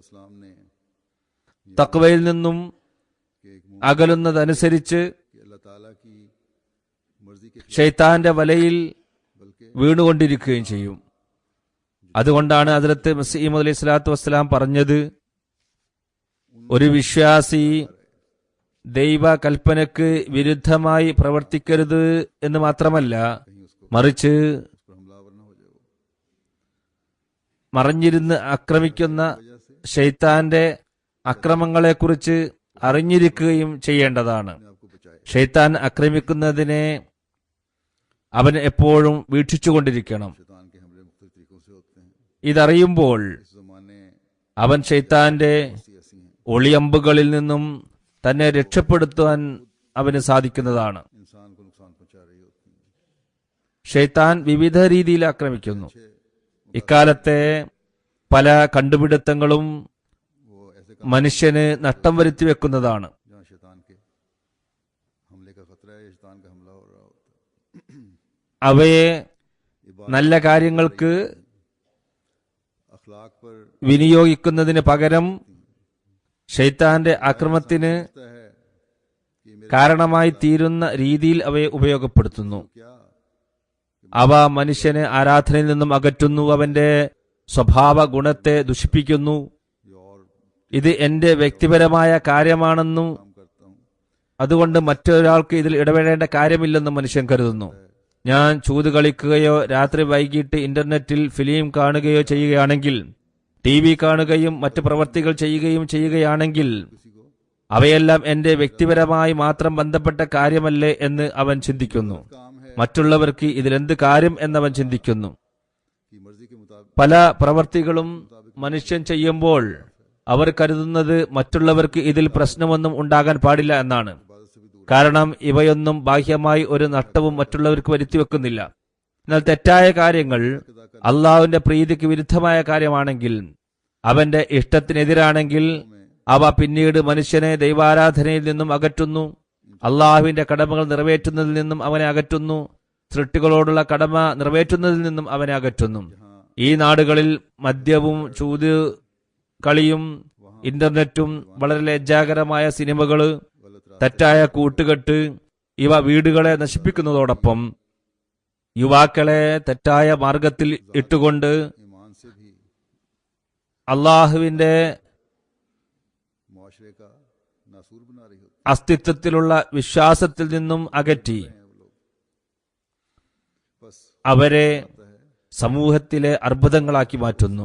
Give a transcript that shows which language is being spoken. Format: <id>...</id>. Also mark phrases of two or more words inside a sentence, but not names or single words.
<ml>തഖ്വയിൽ നിന്നും അകലുന്നതനുസരിച്ച് ശൈത്താന്റെ വലയിൽ വീണുകൊണ്ടിരിക്കുകയും ചെയ്യും. അതുകൊണ്ടാണ് ഹദ്റത്ത് മസീഹ് മൗഊദ്</ml> <ar>عليه الصلاة والسلام</ar> <ml>പറഞ്ഞത്, ഒരു വിശ്വാസി ദൈവ കൽപ്പനക്ക് വിരുദ്ധമായി പ്രവർത്തിക്കരുത് എന്ന് മാത്രമല്ല മറിച്ച്</ml> <hi>उस पर हमलावर न हो जाए।</hi> <ml>മറഞ്ഞിരുന്ന് ആക്രമിക്കുന്ന ഷെയ്ത്താന്റെ അക്രമങ്ങളെക്കുറിച്ച് അറിഞ്ഞിരിക്കുകയും ചെയ്യേണ്ടതാണ്.</ml> <hi>अपने आप को बचाए।</hi> <ml>ഷെയ്ത്താൻ ആക്രമിക്കുന്നതിനെ അവൻ എപ്പോഴും വീക്ഷിച്ചുകൊണ്ടിരിക്കണം.</ml> <hi>शैतान के हमले मुख्तलिफ तरीकों से होते हैं।</hi> <ml>ഇതറിയുമ്പോൾ</ml> <hi>इस जमाने</hi> <ml>അവൻ ഷെയ്ത്താന്റെ</ml> <hi>ऐसी हैं</hi> <ml>ഒളിയമ്പുകളിൽ നിന്നും തന്നെ രക്ഷപ്പെടുത്താൻ അവന് സാധിക്കുന്നതാണ്.</ml> <hi>इंसान को नुकसान पहुंचा रही होती हैं।</hi> <ml>ഷെയ്ത്താൻ വിവിധ രീതിയിൽ ആക്രമിക്കുന്നു. ഇക്കാലത്തെ പല കണ്ടുപിടുത്തങ്ങളും</ml> <hi>वो ऐसे</hi> <ml>മനുഷ്യന് നഷ്ടം വരുത്തി വെക്കുന്നതാണ്.</ml> <hi>जहाँ शैतान के हमले का खतरा है, या शैतान का हमला हो रहा होता है।</hi> <ml>അവയെ നല്ല കാര്യങ്ങൾക്ക്</ml> <hi>अखलाक पर</hi> <ml>വിനിയോഗിക്കുന്നതിന് പകരം ഷെയ്ത്താന്റെ ആക്രമണത്തിന്</ml> <hi>लगता है कि मेरे</hi> <ml>കാരണമായി തീരുന്ന രീതിയിൽ അവയെ ഉപയോഗപ്പെടുത്തുന്നു.</ml> <hi>क्या</hi> <ml>അവ മനുഷ്യനെ ആരാധനയിൽ നിന്നും അകറ്റുന്നു, അവന്റെ സ്വഭാവ ഗുണത്തെ ദുഷിപ്പിക്കുന്നു.</ml> <hi>ये और</hi> <ml>ഇത് എന്റെ വ്യക്തിപരമായ കാര്യമാണെന്നും</ml> <hi>काम करता हूँ,</hi> <ml>അതുകൊണ്ട് മറ്റൊരാൾക്ക് ഇതിൽ ഇടപെടേണ്ട കാര്യമില്ലെന്നും മനുഷ്യൻ കരുതുന്നു. ഞാൻ ചൂത് കളിക്കുകയോ രാത്രി വൈകിട്ട് ഇന്റർനെറ്റിൽ ഫിലിം കാണുകയോ ചെയ്യുകയാണെങ്കിൽ, TV കാണുകയും മറ്റ് പ്രവർത്തികൾ ചെയ്യുകയാണെങ്കിൽ</ml> <hi>किसी को</hi> <ml>അവയെല്ലാം എന്റെ വ്യക്തിപരമായി മാത്രം ബന്ധപ്പെട്ട കാര്യമല്ലേ എന്ന് അവൻ ചിന്തിക്കുന്നു.</ml> <hi>काम है</hi> <ml>മറ്റുള്ളവർക്ക് ഇതിലെന്ത് കാര്യം എന്നവൻ ചിന്തിക്കുന്നു.</ml> <hi>कि मर्जी के मुताबिक</hi> <ml>പല പ്രവർത്തികളും മനുഷ്യൻ ചെയ്യുമ്പോൾ അവർ കരുതുന്നത് മറ്റുള്ളവർക്ക് ഇതിൽ പ്രശ്നമൊന്നും ഉണ്ടാകാൻ പാടില്ല എന്നാണ്.</ml> <hi>इबादत से भी दूर</hi> <ml>കാരണം ഇവയൊന്നും ബാഹ്യമായി ഒരു നഷ്ടവും മറ്റുള്ളവർക്ക് വരുത്തിവെക്കുന്നില്ല. എന്നാൽ തെറ്റായ കാര്യങ്ങൾ അള്ളാഹുവിന്റെ പ്രീതിക്ക് വിരുദ്ധമായ കാര്യമാണെങ്കിൽ, അവന്റെ ഇഷ്ടത്തിനെതിരാണെങ്കിൽ അവ പിന്നീട് മനുഷ്യനെ ദൈവാരാധനയിൽ നിന്നും അകറ്റുന്നു, അള്ളാഹുവിന്റെ കടമകൾ നിറവേറ്റുന്നതിൽ നിന്നും അവനെ അകറ്റുന്നു, സൃഷ്ടികളോടുള്ള കടമ നിറവേറ്റുന്നതിൽ നിന്നും അവനെ അകറ്റുന്നു. ഈ നാടുകളിൽ മദ്യവും ചൂത് കളിയും ഇന്റർനെറ്റും വളരെ ലജ്ജാകരമായ സിനിമകള്, തെറ്റായ കൂട്ടുകെട്ട് ഇവ വീടുകളെ നശിപ്പിക്കുന്നതോടൊപ്പം യുവാക്കളെ തെറ്റായ മാർഗത്തിൽ ഇട്ടുകൊണ്ട്</ml> <hi>ईमान से भी</hi> <ml>അള്ളാഹുവിന്റെ</ml> <hi>मुआशरे का नासूर बना रही होती</hi> <ml>അസ്തിത്വത്തിലുള്ള വിശ്വാസത്തിൽ നിന്നും അകറ്റി</ml> <hi>हैं वो लोग। बस</hi> <ml>അവരെ സമൂഹത്തിലെ അർബുദങ്ങളാക്കി മാറ്റുന്നു.</ml>